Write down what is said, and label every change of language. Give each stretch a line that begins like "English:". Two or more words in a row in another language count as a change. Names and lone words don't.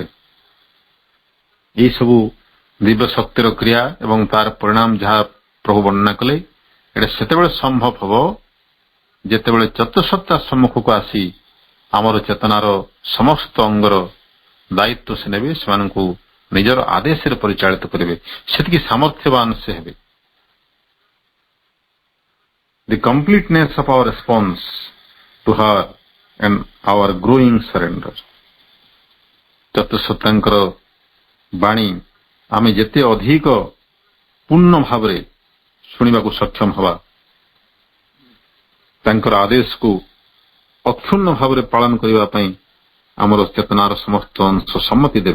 Odia: ଏଇ ସବୁ ଦିବ୍ୟ ଶକ୍ତିର କ୍ରିୟା ଏବଂ ତାର ପରିଣାମ ଯାହା ପ୍ରଭୁ ବର୍ଣ୍ଣନା କଲେ, ଏଟା ସେତେବେଳେ ସମ୍ଭବ ହେବ ଯେତେବେଳେ ଚତୁଃସତ୍ତା ସମ୍ମୁଖକୁ ଆସି ଆମର ଚେତନାର ସମସ୍ତ ଅଙ୍ଗର ଦାୟିତ୍ୱ ସେ ନେବେ, ସେମାନଙ୍କୁ ନିଜର ଆଦେଶରେ ପରିଚାଳିତ କରିବେ। ସେତିକି ସାମର୍ଥ୍ୟବାନ ସେ ହେବେ।
English: The completeness of our response to her and our growing surrender.
Odia: ଚତୁଃସତ୍ତାଙ୍କର ବାଣୀ ଆମେ ଯେତେ ଅଧିକ ପୂର୍ଣ୍ଣ ଭାବରେ ଶୁଣିବାକୁ ସକ୍ଷମ ହେବା, ତାଙ୍କର ଆଦେଶକୁ ଅକ୍ଷୁଣ୍ଣ ଭାବରେ ପାଳନ କରିବା ପାଇଁ ଆମର ଚେତନାର ସମସ୍ତ ଅଂଶ ସମ୍ମତି ଦେବେ।